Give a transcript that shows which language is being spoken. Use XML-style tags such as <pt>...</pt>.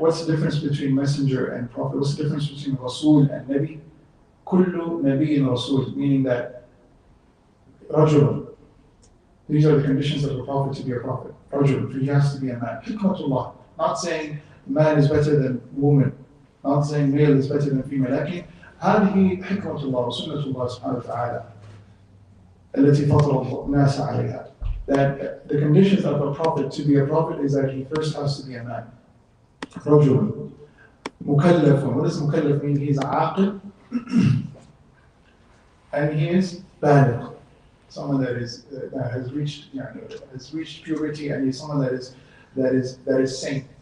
<en>What's the difference between messenger and prophet? What's the difference between Rasul and Nabi? Kullu Nabi Rasul, meaning that Rajul. These are the conditions of a prophet to be a prophet. Rajul, he has to be a man. Hikmatullah. Not saying man is better than woman. Not saying male is better than female.</en> <ar>لكن هذه حكمة الله وسنة الله سبحانه وتعالى التي فطر الناس عليها.</ar> <en>That the conditions of a prophet to be a prophet is that he first has to be a man.</en> <ar>رجل مكلف.</ar> <en>What does مكلف mean? He's عاقل and he is بالغ. Someone that has reached purity, and he's someone that is sane.</en>